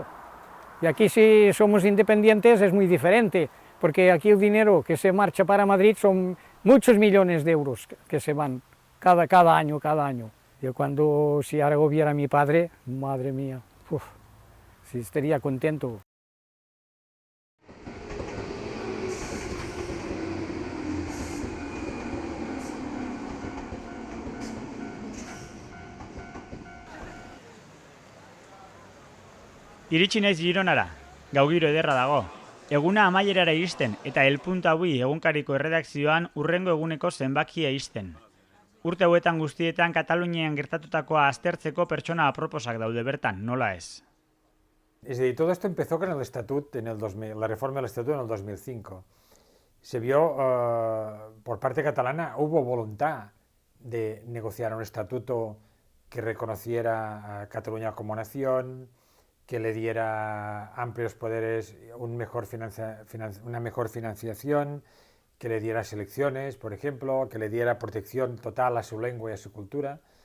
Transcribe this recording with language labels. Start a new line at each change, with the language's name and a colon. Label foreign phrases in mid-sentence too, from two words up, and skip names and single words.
Spanish: Y aquí si somos independientes es muy diferente, porque aquí el dinero que se marcha para Madrid son muchos millones de euros que se van cada año. Yo si ahora hubiera mi padre, madre mía, sí estaría contento.
Basque: Iritsi naiz Gironara, gaugiro ederra dago. Eguna amaierara iristen eta El Punto Avui egunkariko erredakzioan hurrengo eguneko zenbakia iristen. Urte hauetan guztietan Katalunian gertatutakoa aztertzeko pertsona aproposak daude bertan, nola ez?
Spanish: Es decir, todo esto empezó con el estatut, la reforma del estatuto en el 2005. Se vio, por parte catalana, hubo voluntad de negociar un estatuto que reconociera a Cataluña como nación, que le diera amplios poderes, una mejor financiación, que le diera selecciones, por ejemplo, que le diera protección total a su lengua y a su cultura.